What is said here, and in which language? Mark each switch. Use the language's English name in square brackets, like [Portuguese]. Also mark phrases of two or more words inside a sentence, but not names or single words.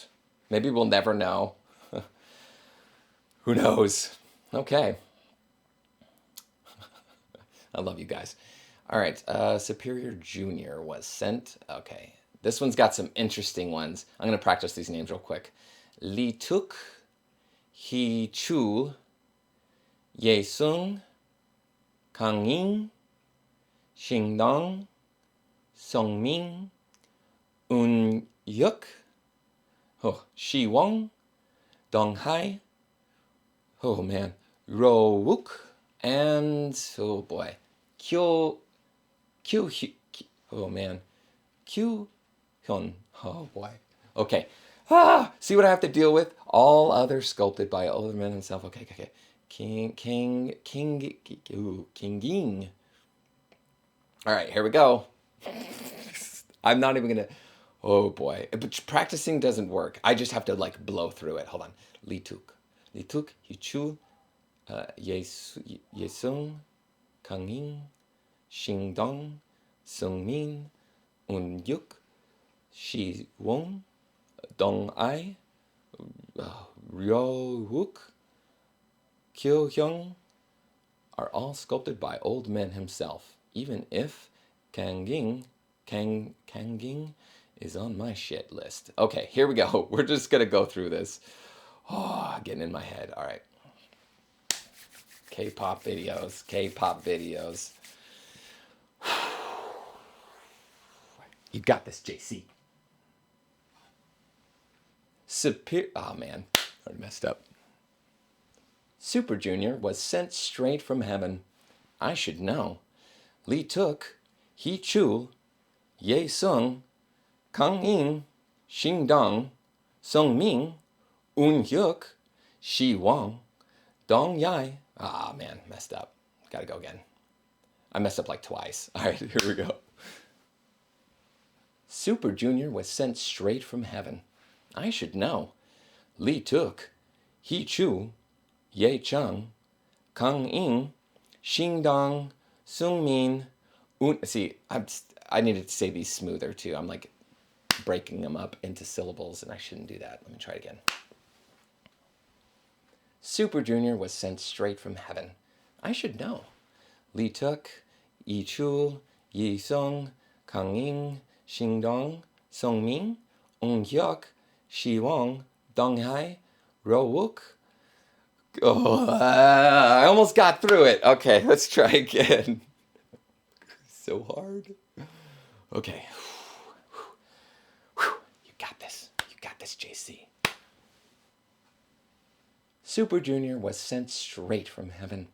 [English] Maybe we'll never know. Who knows? Okay. I love you guys. All right. Superior Junior was sent. Okay. This one's got some interesting ones. I'm going to practice these names real quick. Lee Tuk, Hee Chul, Ye Sung, Kang Ying, Xing Dong, Song Ming, Un Yuk, Shi Wong, Dong Hai, oh man, Ro Wook, and oh boy, Kyo, oh man, Kyu Hyun, oh boy. Okay, see what I have to deal with? All others sculpted by older men himself. Okay. King Ging. All right, here we go. I'm not even gonna. Oh boy, but practicing doesn't work. I just have to like blow through it. Hold on. Li Tuk, Hichu, Yesung, Kang Ying, Xing Dong, Sung Min, Un Yuk, Shi Wong, Dong Ai, Ryo Wook, Kyo Hyung are all sculpted by old men himself, even if Kang Ying is on my shit list. Okay, here we go. We're just gonna go through this. Oh, getting in my head. All right. K-pop videos. You got this, JC. Oh man, I messed up. Super Junior was sent straight from heaven. I should know. Lee Tuk, Hee Chul, Ye Sung, Kang Ying, Xing Dong, Sung Ming, Un Hyuk, Shi Wong, Dong Yai. Ah, man, messed up. Gotta go again. I messed up like twice. All right, here we go. Super Junior was sent straight from heaven. I should know. Lee Tuk, Hee Chul, Ye Chung, Kang Ying, Xing Dong, Sung Min, See, I needed to say these smoother too. I'm like breaking them up into syllables, and I shouldn't do that. Let me try it again. Super Junior was sent straight from heaven. I should know. Lee Tuk, Yi Chul, Yi Sung, Kang Ying, Xing Dong, Song Ming, Un Hyuk, Shi Wong, Dong Hai, Ro Wook. Oh, I almost got through it. Okay, let's try again. So hard. Okay. You got this. You got this, JC. Super Junior was sent straight from heaven.